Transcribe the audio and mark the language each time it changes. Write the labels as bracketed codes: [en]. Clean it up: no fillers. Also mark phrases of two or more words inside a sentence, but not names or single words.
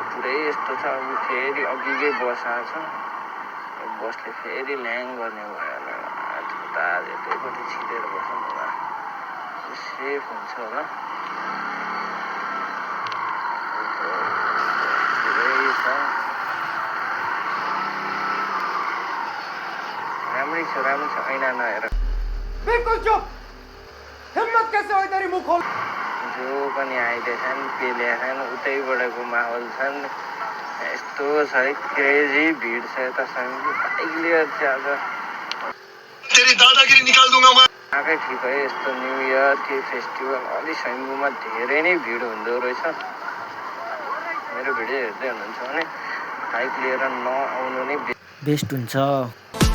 [ne] पुरै यस्तो छ अब फेरि अघिकै बस आएको छ बसले फेरि ल्याङ गर्ने भयो होला यतैपट्टि छिरेर बस्नु होला सेफ हुन्छ होला पुरै छ राम्रै छ ऐना नहेर [hi] बिल्कुल चुप हिम्मत कैसे हो तेरी मुंह खोल [ne] जो पनि आइदिएछन् पेल्याछन् उतैबाटको माहौल छन् यस्तो छ है क्रेजी भिड छ यता बाइक लिएर चाहिँ आज [hi] तेरी दादागिरी निकाल दूंगा मैं [ne] आएकै ठिक है। यस्तो [en] New Year [ne] के फेस्टिभल अलि सैङ्गुमा धेरै नै भिड हुँदो रहेछ। मेरो भिडियो हेर्दै हुनुहुन्छ भने बाइक लिएर नआउनु नै बेस्ट हुन्छ।